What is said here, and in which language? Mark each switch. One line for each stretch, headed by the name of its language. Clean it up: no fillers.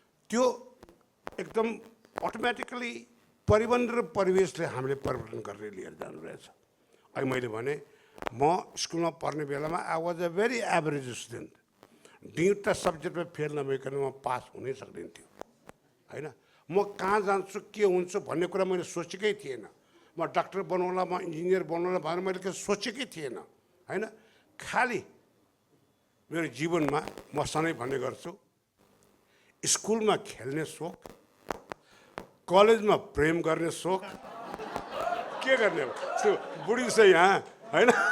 Nepali: त्यो एकदम अटोमेटिकली परिवहन र परिवेशले हामीले परिवर्तन गरेर लिएर जानु रहेछ। अहिले मैले भने म स्कुलमा पढ्ने बेलामा
English: I was a very average student.
Nepali: दुईवटा सब्जेक्टमा फेल नभइकन म पास हुनै सक्दैन थियो होइन। म कहाँ जान्छु के हुन्छु भन्ने कुरा मैले सोचेकै थिएन। म डाक्टर बनाउला, म इन्जिनियर बनाउला भनेर मैले के सोचेकै थिएन होइन। खालि मेरो जीवनमा म सधैँ भन्ने गर्छु, स्कुलमा खेल्ने सोख, कलेजमा प्रेम गर्ने सोख, के गर्ने बुढी छ यहाँ होइन।